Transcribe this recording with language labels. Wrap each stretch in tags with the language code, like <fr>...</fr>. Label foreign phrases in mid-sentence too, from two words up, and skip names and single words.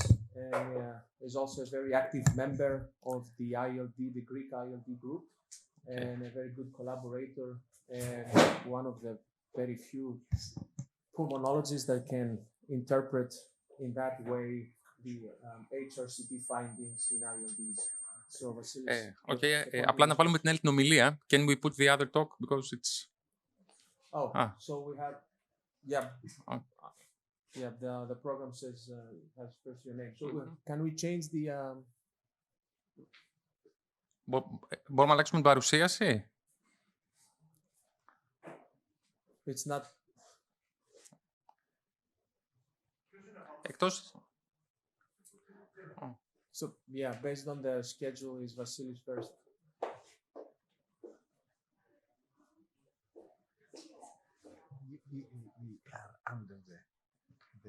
<en>And is also a very active member of the ILD, the Greek ILD group, and a very good collaborator, and one of the very few pulmonologists that can interpret in that way the HRCT findings in ILDs. So, Vasilis,</en> <el>απλά να βάλουμε την άλλη την ομιλία.</el> <en>Can we put the other talk because it's... So we have, the program says, has first your name. So can we change the...</en> <el>Μπορούμε να αλλάξουμε την παρουσίαση?</el> <en>It's not...</en> <el>Εκτός...</el> <en>So, based on the schedule, is Vasilis first. We are under the</en>